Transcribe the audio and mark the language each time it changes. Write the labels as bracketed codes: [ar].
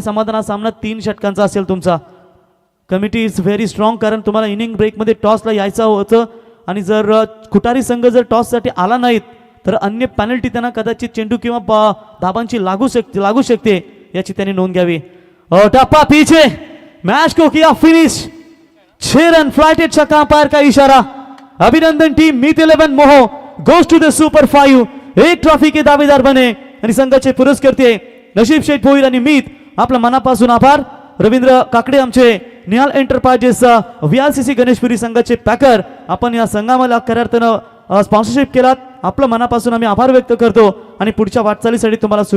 [mr] समाधान हा सामना 3 षटकांचा असेल तुमचा। [en] committee is very strong, [mr] कारण तुम्हाला इनिंग ब्रेकमध्ये टॉसला यायचं होतं आणि जर कुटारी संघ जर टॉससाठी आला नाहीत तर अन्य पेनल्टी त्यांना कदाचित चेंडू किंवा धाबांची लागू शकते याची त्यांनी नोंद घ्यावी। [hi] और टप्पा पीछे, मैच को किया फिनिश, 6 रन फ्लाइटेड छक्का, अंपायर का इशारा। [en] अभिनंदन टीम मीत 11 मोहो गोज टू द सुपर 5। [hi] एक ट्रॉफी के दावेदार बने [mr] आणि संघाचे पुरस्कर्ते नशीब शेठ भोईर आणि मीत, आपल्या मनापासून आभार। रवींद्र काकडे आमचे निहाल एंटरप्राइजेस VRCC गणेशपुरी संघाचे पॅकर, आपण या संघाला खऱ्या अर्थानं स्पॉन्सरशिप केलात, आपलं मनापासून आम्ही आभार व्यक्त करतो आणि पुढच्या वाटचालीसाठी तुम्हाला